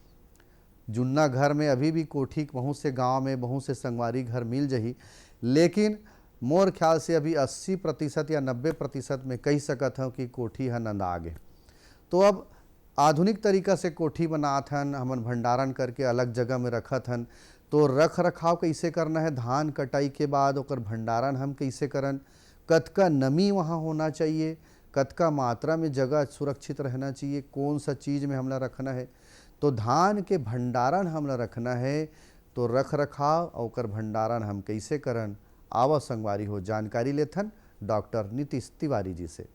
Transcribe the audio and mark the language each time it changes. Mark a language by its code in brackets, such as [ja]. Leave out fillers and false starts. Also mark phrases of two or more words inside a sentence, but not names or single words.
[hne] जुन्ना घर में अभी भी कोठी बहुत से गांव में बहुत से संगवारी घर मिल जही, लेकिन मोर ख्याल से अभी 80% या 90% में कह सकत हूँ कि कोठी है नंदा गे। तो अब आधुनिक तरीका से कोठी बनात हन, हमन भंडारण करके अलग जगह में रखत हन। तो रख रखाव कैसे करना है, धान कटाई के बाद ओकर भंडारण हम कैसे करन, कतका नमी वहाँ होना चाहिए, कतका मात्रा में जगह सुरक्षित रहना चाहिए, कौन सा चीज़ में हमला रखना है। तो धान के भंडारण हमला रखना है तो रख रखाव और ओकर भंडारण हम कैसे करन। आवा संगवारी हो जानकारी लेथन डॉक्टर नीतीश तिवारी जी से।